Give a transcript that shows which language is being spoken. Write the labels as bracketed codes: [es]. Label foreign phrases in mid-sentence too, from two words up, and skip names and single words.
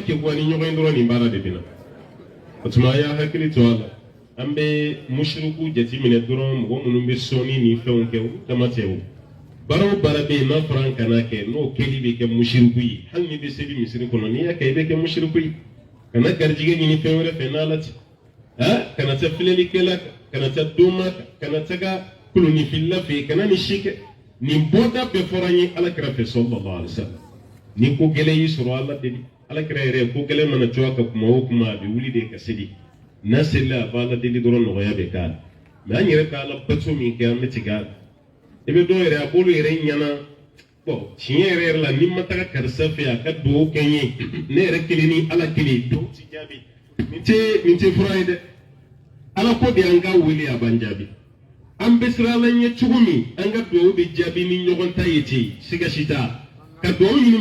[bm] kɛ bɔ ni ɲɔgɔn ye dɔrɔn nin baara de bɛ na o tuma a y'a hakili to a la an bɛ musiriku jateminɛ dɔrɔn mɔgɔ minnu bɛ sɔnni ni fɛnw kɛ olu dama tɛ o baara o baara bɛ yen n'a fɔra an kana kɛ n'o kɛli bɛ kɛ musiriku ye hali ni bɛ seli misiri kɔnɔ n'i y'a kɛ i bɛ kɛ musiriku ye kana garijɛgɛ ɲini fɛn wɛrɛ fɛ n'ala tɛ kana taa filɛlikɛla kan kana taa doma kan kana taga kolonifilila fɛ yen kana ni si kɛ nin bɔda bɛɛ fɔra an ye alakira fɛ [ar] صلى الله عليه وسلم [bm] ni ko gɛlɛn y'i sɔrɔ ala deli alakira yɛrɛ ko gɛlɛn mana co a ka kuma o kuma a bɛ wuli de ka seli n'a selila a b'a ala deli dɔrɔn nɔgɔya bɛ k'a la mais an yɛrɛ ka ala bato min kɛ an bɛ tigɛ a la i bɛ dɔw yɛrɛ a b'olu yɛrɛ ɲɛna bon tiɲɛ yɛrɛ la ni ma taga karisa fɛ a ka dugawu kɛ n ye ne yɛrɛ kelen ni ala kelen dugawu ti jaabi nin tɛ fura ye dɛ ala ko de an ka wele a b'an jaabi an bɛ siran ala ɲɛ cogo min an ka dugawu bɛ jaabi ni ɲɔgɔn ta ye ten siga si t'a ka dugawu ɲini